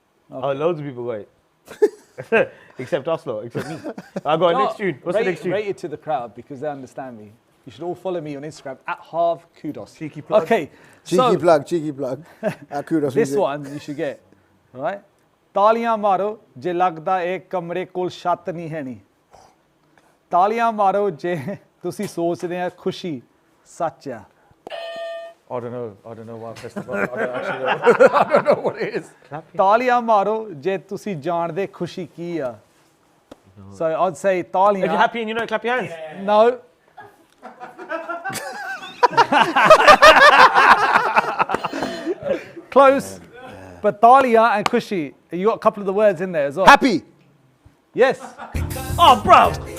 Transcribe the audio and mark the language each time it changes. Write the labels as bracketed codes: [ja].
[en] Oh, loads of people got it. Except us, lot, except me. I got a next tune. What's the next tune? Rate it to the crowd because they understand me. You should all follow me on Instagram at Harv Kudos. Cheeky plug. Okay. Cheeky plug. Kudos. This music. one you should get, right? [pa] ਤਾਲੀਆਂ ਮਾਰੋ ਜੇ ਲੱਗਦਾ ਇਹ ਕਮਰੇ ਕੋਲ ਛੱਤ ਨਹੀਂ ਹੈ ਨੀ ਤਾਲੀਆਂ ਮਾਰੋ ਜੇ ਤੁਸੀਂ ਸੋਚਦੇ ਆ ਖੁਸ਼ੀ ਸੱਚ ਆ [en] I don't know why I pressed the button. I don't actually know. I don't know what it is. [pa] ਤਾਲੀਆਂ ਮਾਰੋ ਜੇ ਤੁਸੀਂ ਜਾਣਦੇ ਖੁਸ਼ੀ ਕੀ ਆ [en] So I'd say If [pa] ਤਾਲੀਆਂ [en] you're happy and you know it, clap your hands. No. Close. But Thalia and Kushi, you got a couple of the words in there as well. Happy. Yes. Oh, bro.